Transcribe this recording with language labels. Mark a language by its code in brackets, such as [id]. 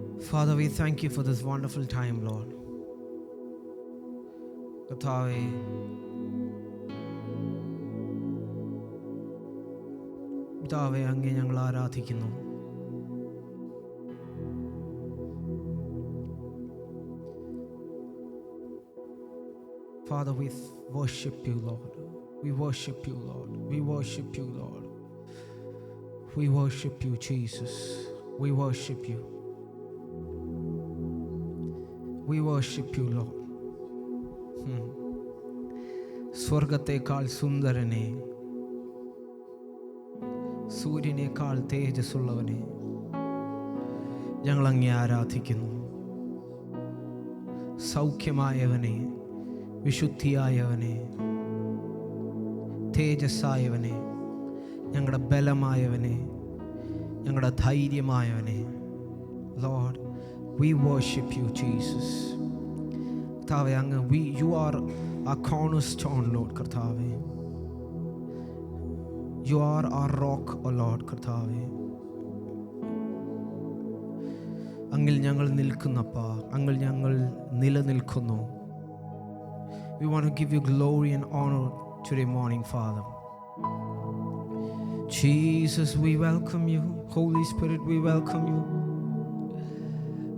[en] Father, we thank you for this wonderful time, Lord. [ml] കർത്താവേ, പിതാവേ, അങ്ങേ ഞങ്ങൾ ആരാധിക്കുന്നു. [en] Father, we worship you, Lord. We worship you, Lord. We worship you, Lord. We worship you, Jesus. We worship you. We worship you, Lord. [ml] സ്വർഗത്തേക്കാൾ സുന്ദരനെ, സൂര്യനേക്കാൾ തേജസ്സുള്ളവനെ ഞങ്ങളങ്ങേ ആരാധിക്കുന്നു. സൗഖ്യമായവനെ, വിശുദ്ധിയായവനെ, തേജസ്സായവനെ, ഞങ്ങളുടെ ബലമായവനെ, ഞങ്ങളുടെ ധൈര്യമായവനെ, Lord, [en] we worship you, Jesus. [ml] കർത്താവേ, അങ്ങ് [en] you are our cornerstone, Lord. [ml] കർത്താവേ, [en] you are our rock, O Lord. [ml] കർത്താവേ, അങ്ങിൽ ഞങ്ങൾ നിൽക്കുന്നപ്പാ, അങ്ങിൽ ഞങ്ങൾ നിലനിൽക്കുന്നു. [en] We want to give you glory and honor today morning, Father. Jesus, we welcome you. Holy Spirit, we welcome you.